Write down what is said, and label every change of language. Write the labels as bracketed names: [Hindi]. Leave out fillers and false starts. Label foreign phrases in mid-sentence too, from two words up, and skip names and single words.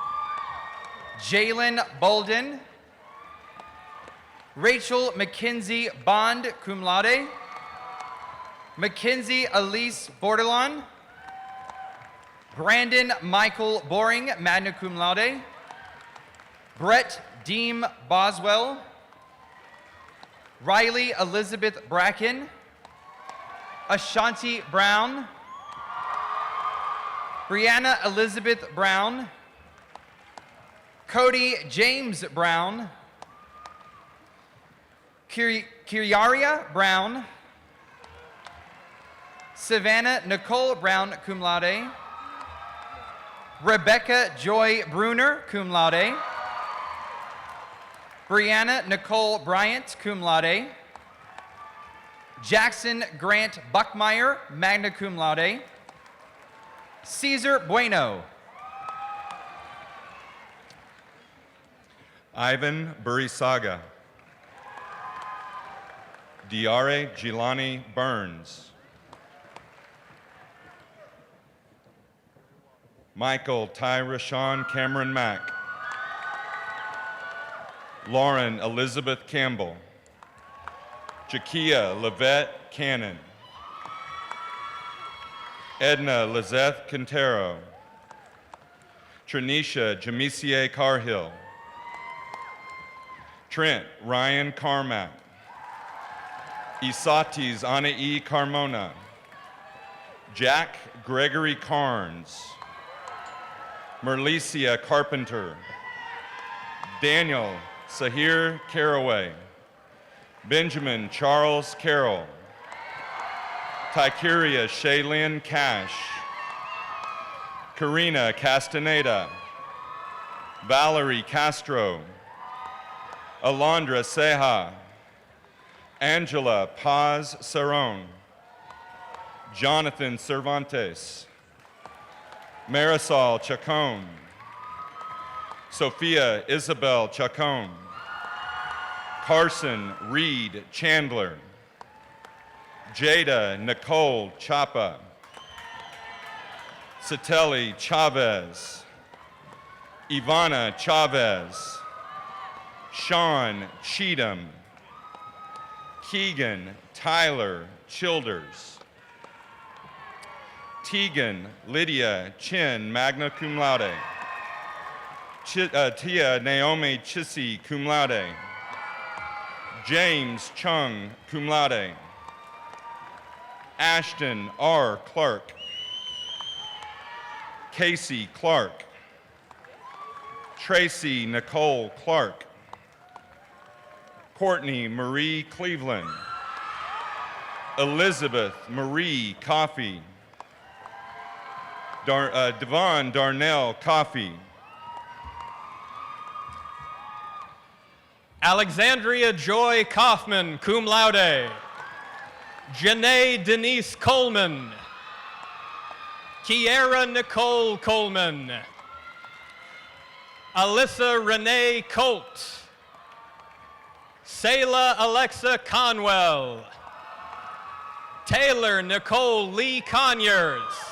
[English] Jalen Bolden. Rachel Mackenzie Bond, [Latin] cum laude. [English] Mackenzie Elise Bordelon. Brandon Michael Boring, [Latin] magna cum laude. [English] Brett Deem Boswell. Riley Elizabeth Bracken. Ashanti Brown. Brianna Elizabeth Brown. Cody James Brown. Kiriaria Brown. Savannah Nicole Brown, [Latin] cum laude. [English] Rebecca Joy Bruner, [Latin] cum laude. [English] Brianna Nicole Bryant, [Latin] cum laude. [English] Jackson Grant Buckmeyer, [Latin] magna cum laude. [English] Caesar Bueno. Ivan Burisaga. Diare Gilani Burns. Michael Tyra Sean Cameron Mack. Lauren Elizabeth Campbell. Jakia Levette Cannon. Edna Lizeth Quintero. Trinisha Jamisie Carhill. Trent Ryan Carmack. Isatis Anae Carmona. Jack Gregory Carnes. Merlicia Carpenter. Daniel Sahir Caraway. Benjamin Charles Carroll. Tykeria Shaylin Cash. Karina Castaneda. Valerie Castro. Alondra Ceja. Angela Paz Cerrone. Jonathan Cervantes. Marisol Chacon. Sophia Isabel Chacon. Carson Reed Chandler. Jada Nicole Chapa. Satelli Chavez. Ivana Chavez. Sean Cheatham. Keegan Tyler Childers. Tegan Lydia Chin, [Latin] magna cum laude. [English] Tia Naomi Chissy, [Latin] cum laude. [English] James Chung, [Latin] cum laude. [English] Ashton R. Clark. Casey Clark. Tracy Nicole Clark. Courtney Marie Cleveland. Elizabeth Marie Coffey. Devon Darnell Coffey. Alexandria Joy Kaufman, [Latin] cum laude. [English] Janae Denise Coleman. Kiera Nicole Coleman. Alyssa Renee Colt. Sayla Alexa Conwell. Taylor Nicole Lee Conyers.